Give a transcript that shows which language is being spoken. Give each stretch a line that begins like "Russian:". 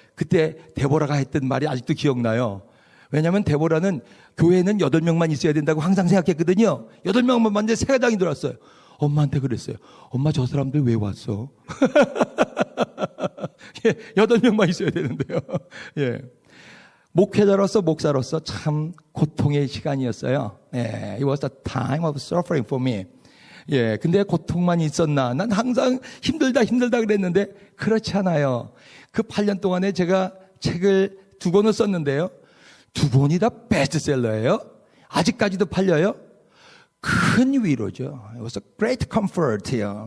Korean: 그때 데보라가 했던 말이 아직도 기억나요. 왜냐하면 데보라는 교회는 8명만 있어야 된다고 항상 생각했거든요. 8명만 봤는데 새 가정이 들어왔어요. 엄마한테 그랬어요. 엄마, 저 사람들 왜 왔어? 예, 8명만 있어야 되는데요. 예. 목회자로서 목사로서 참 고통의 시간이었어요.
English: 예, it was a time of suffering for me.
Korean: 예, 근데 고통만 있었나? 난 항상 힘들다 그랬는데 그렇지 않아요. 그 8년 동안에 제가 책을 2권을 썼는데요. 2권이 다 베스트셀러예요. 아직까지도 팔려요. 큰 위로죠.
English: It was a great comfort.